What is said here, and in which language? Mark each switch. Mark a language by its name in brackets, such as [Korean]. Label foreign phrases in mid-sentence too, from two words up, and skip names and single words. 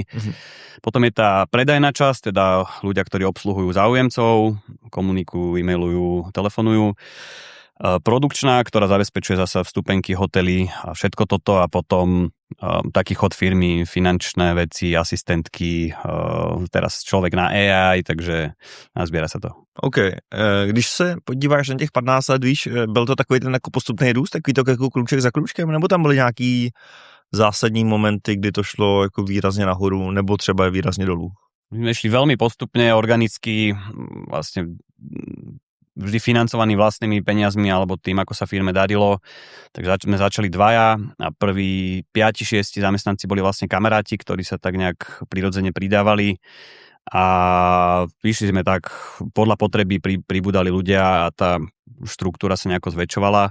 [Slovak] Potom je tá predajná časť, teda ľudia, ktorí obsluhujú záujemcov, komunikujú, e-mailujú, telefonujú. Produkčná, ktorá zabezpečuje zasa vstupenky, hotely a všetko toto a potom taký chod firmy, finančné veci, asistentky, teraz človek na AI, takže nazbiera sa to. [Czech] OK. Když se podíváš na těch 15 let, víš, byl to takový ten jako postupný růst, takový to jako krůček za krůčkem, nebo tam byly nějaký zásadní momenty, kdy to šlo jako výrazně nahoru, nebo třeba výrazně dolů? [Slovak] My sme šli veľmi postupne, organicky, vlastne vždy financovaný vlastnými peniazmi alebo tým, ako sa firme darilo. Tak sme začali dvaja a prví 5-6 zamestnanci boli vlastne kamaráti, ktorí sa tak nejak prirodzene pridávali a vyšli sme tak, podľa potreby pribudali ľudia a tá štruktúra sa nejako zväčšovala.